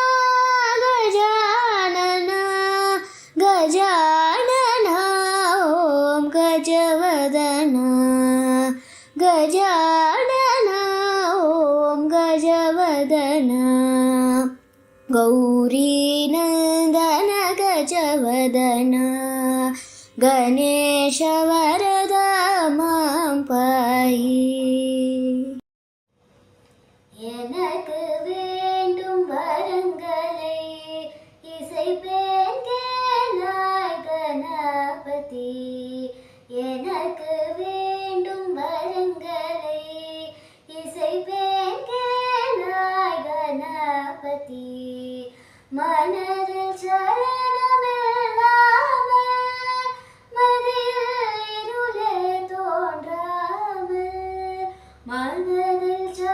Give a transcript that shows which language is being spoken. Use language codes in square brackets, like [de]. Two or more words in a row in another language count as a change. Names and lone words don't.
[sa] गजानन गजानन ॐ गजवदन गजानन ॐ गजवदन गौरीनन्दन गजवदन गणेश वरदा मां पाहि [ta] எனக்கு வேண்டும் வரங்களை இசைப்பேன் கேளாய் கணபதி எனக்கு வேண்டும் வரங்களை இசைப்பேன் கேளாய் கணபதி மனதில் சலனமில்லாமல் மதியில் இருளே தோன்றாமல் மனதில்